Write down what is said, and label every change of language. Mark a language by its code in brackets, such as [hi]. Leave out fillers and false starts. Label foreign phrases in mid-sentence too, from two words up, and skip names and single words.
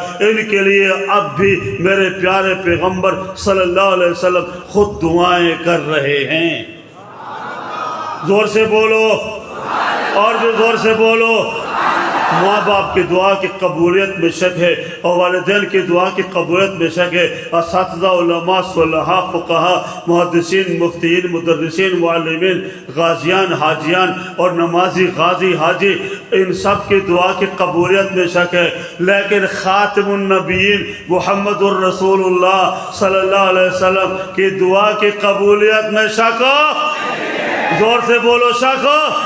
[ur] ان کے لیے اب بھی میرے پیارے پیغمبر [ar] صلی اللہ علیہ وسلم [ur] خود دعائیں کر رہے ہیں۔ زور سے بولو، اور جو زور سے بولو۔ ماں باپ کی دعا کی قبولیت میں شک ہے، اور والدین کی دعا کی قبولیت میں شک ہے۔ اساتذہ علماء صلحاء فقہاء محدثین مفتیین مدرسین معلمین غازیان حاجیان اور نمازی غازی حاجی، ان سب کی دعا کی قبولیت میں شک ہے، لیکن [ar] خاتم النبیین محمد الرسول اللہ صلی اللہ علیہ وسلم [ur] کی دعا کی قبولیت میں شک ہو۔ زور سے بولو شک ہو۔